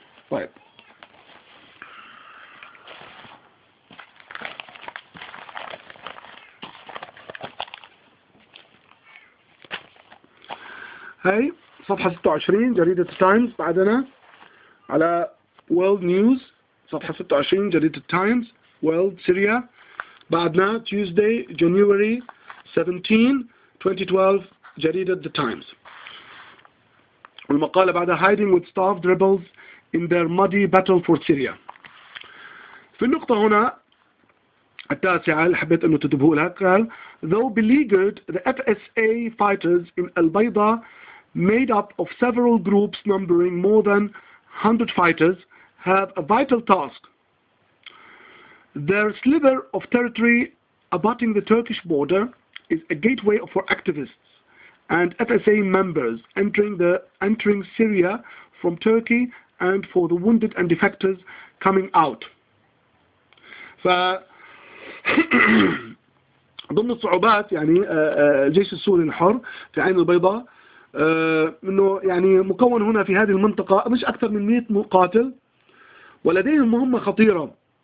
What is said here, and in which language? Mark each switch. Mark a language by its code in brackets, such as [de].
[ar] طيب هاي صفحة 26 جريدة تايمز، بعدنا على World News صفحة 26 جريدة تايمز World Syria، بعدنا Tuesday January 17 2012 جريدة The Times. والمقالة بعدها [en] Hiding with starved rebels in their muddy battle for Syria. [ar] في النقطة هنا التاسعة اللي حبيت انه تنتبهوا لها، قال [en] though beleaguered the FSA fighters in البيضاء made up of several groups numbering more than 100 fighters have a vital task. Their sliver of territory abutting the Turkish border is a gateway for activists and FSA members entering Syria from Turkey and for the wounded and defectors coming out. [ar] ف ضمن الصعوبات يعني الجيش السوري الحر في عين البيضاء انه يعني مكون هنا في هذه المنطقة مش اكثر من 100 مقاتل، ولديهم مهمة خطيرة.